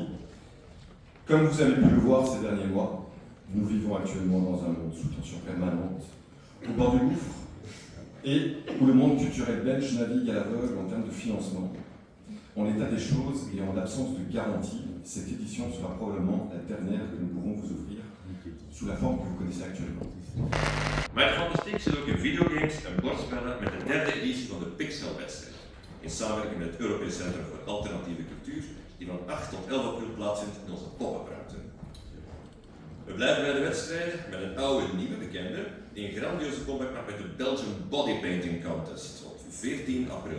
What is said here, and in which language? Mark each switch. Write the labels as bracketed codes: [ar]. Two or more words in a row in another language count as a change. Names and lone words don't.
[fr] Comme vous avez pu le voir ces derniers mois, nous vivons actuellement dans un monde sous tension permanente, au bord du gouffre, et où le monde culturel belge navigue à l'aveugle en termes de financement. En l'état des choses et en l'absence de garantie, cette édition sera probablement la dernière que nous pourrons vous offrir, sous la forme que vous connaissez actuellement. [nl] Mijn fantastiek zit ook in videogames en bordspellen met de derde editie van de Pixel-wedstrijd. In samenwerking met het Europees Centrum voor Alternatieve Cultuur, die van 8 tot 11 april plaatsvindt in onze pop-up-ruimte. We blijven bij de wedstrijden met een oude nieuwe bekende, die een grandioze comeback maakt met de Belgian Bodypainting Contest op 14 april.